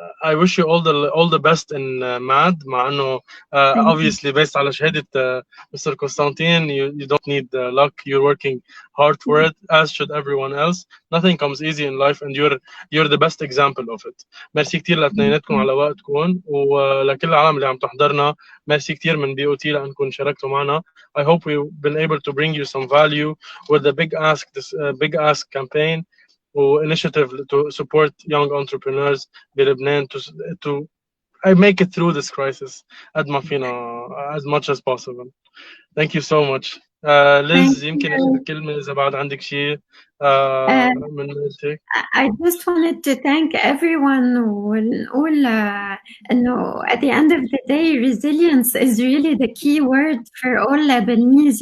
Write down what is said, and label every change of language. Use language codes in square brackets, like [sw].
[en] I wish you all the best in MAD. [ar] مع انه [en] obviously based [ar] على شهادة Mr. [en] Constantin, you don't need luck. You're working hard for it, as should everyone else. Nothing comes easy in life, and you're the best example of it. [ar] ميرسي كتير لاثنيناتكم على وقتكم، ولكل العالم اللي عم تحضرنا ميرسي كتير من BOT لأنكم شاركتوا معنا. [en] I hope we've been able to bring you some value with the Big Ask campaign initiative to support young entrepreneurs بلبنان to make it through this crisis [ar] قد ما فينا [en] as much as possible. Thank you so much. [ar] Liz, يمكن كلمة إذا بعد عندك شيء من Berytech. [en] I just wanted to thank everyone [ar] ونقول إنه [en] at the end of the day resilience is really the key word for all Lebanese.